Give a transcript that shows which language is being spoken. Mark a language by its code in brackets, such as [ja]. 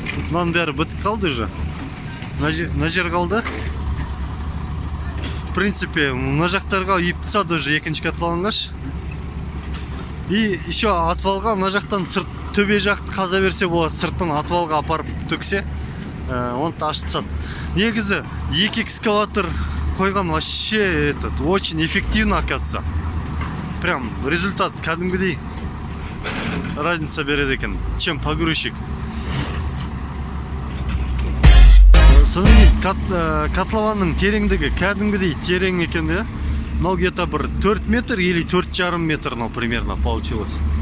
[kk] Мынаның бәрі бітіп қалды [ru] уже. [kk] Мына жер қалды. [ru] В принципе, [kk] мына жақтарға үйіп тастады [ru] уже [kk] екінші котлованғаш. [ru] И еще [kk] атвалға мына жақтан төбе жақты қаза берсе болады. Сырттан атвалға апарып төксе, оны ашып тастады. Негізі екі экскаватор қойған [ru] вообще очень эффективно, оказывается. Прям [kk] результат кәдімгідей [ru] разница [kk] береді екен, [ru] чем погрузчик. [kk] Содан кейін котлованның тереңдігі кәдімгідей терең екен де. [ru] Мынау где-то [kk] бір [ru] 4 метр или 4,5 метр примерно получилось.